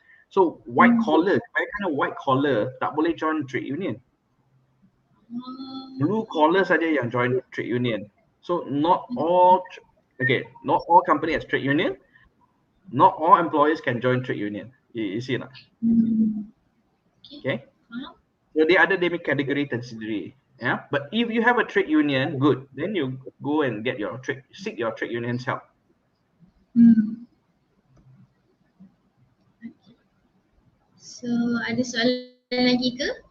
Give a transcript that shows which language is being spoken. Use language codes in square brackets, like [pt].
[en] So white collar, kind of white collar [ms] tak boleh [en] join trade union. Blue collar [ms] saja yang [en] join trade union. So not all company has trade union. Not all employers can join trade union. You see [ms] tak? [en] Okay. [ms] So dia ada kategori tersendiri. [en] Yeah, but if you have a trade union, good. Then you go and seek your trade union's help. [ms] So ada soalan lagi ke?